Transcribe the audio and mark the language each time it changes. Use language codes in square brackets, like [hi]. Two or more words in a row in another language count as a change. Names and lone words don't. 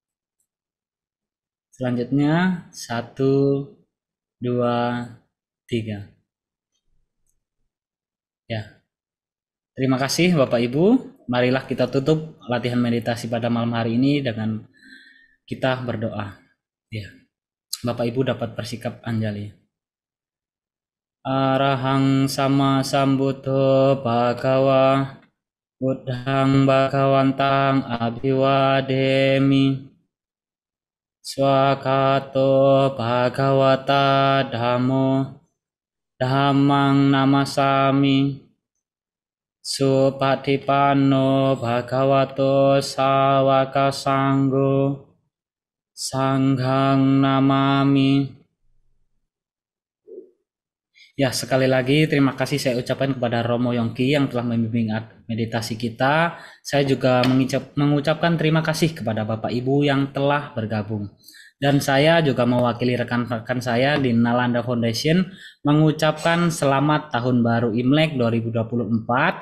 [id] Selanjutnya 1, 2, 3. Ya. Terima kasih Bapak Ibu. Marilah kita tutup latihan meditasi pada malam hari ini dengan kita berdoa. Ya. Bapak Ibu dapat bersikap anjali. [pi] Arahang sama sambuddho bhagawa buddhang bhagawantang abhiwademi swakato bhagawata dhammo dhammang namasami supatipanno bhagavato sawaka sanggo sanghang namami. [id] Ya, sekali lagi terima kasih saya ucapkan kepada Romo Yongki yang telah membimbing meditasi kita. Saya juga mengucapkan terima kasih kepada Bapak Ibu yang telah bergabung. Dan saya juga mewakili rekan-rekan saya di Nalanda Foundation mengucapkan selamat Tahun Baru Imlek 2024.